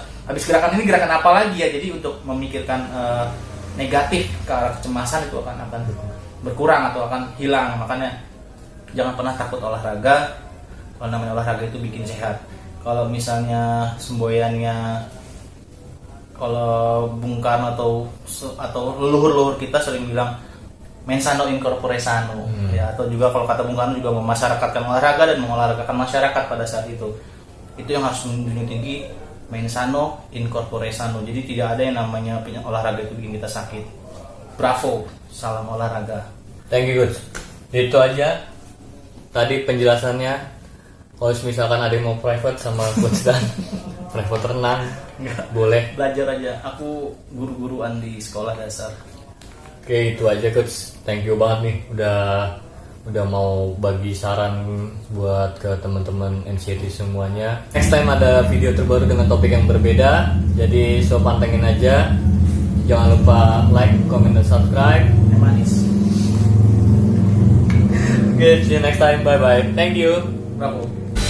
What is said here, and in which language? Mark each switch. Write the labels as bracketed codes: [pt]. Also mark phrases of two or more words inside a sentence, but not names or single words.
[id] Habis gerakan ini gerakan apa lagi ya? Jadi untuk memikirkan negatif ke arah kecemasan itu akan berkurang atau akan hilang. Makanya jangan pernah takut olahraga. Kalau namanya olahraga itu bikin sehat. Kalau misalnya semboyannya, kalau Bung Karno atau leluhur-leluhur kita sering bilang [la] mens sano in corpore sano, [id] ya, atau juga kalau kata Bung Karno juga memasyarakatkan olahraga dan mengolahragakan masyarakat pada saat itu yang harus menjunjung tinggi [la] mens sano in corpore sano. [id] Jadi tidak ada yang namanya olahraga itu bikin kita sakit. Bravo, salam olahraga. [en] Thank you Coach. [id] Itu aja tadi penjelasannya. Kalau misalkan ada yang mau private sama Coach Dan, private renang, boleh. Belajar aja, aku guru-guruan di sekolah dasar. Oke, itu aja Coach. [en] Thank you [id] banget nih udah mau bagi saran buat ke teman-teman NCT semuanya. [en] Next time [id] ada video terbaru dengan topik yang berbeda. Jadi so pantengin aja. Jangan lupa like, comment, dan subscribe. Manis. Oke, [en] see you next time. Bye bye. Thank you. Bravo.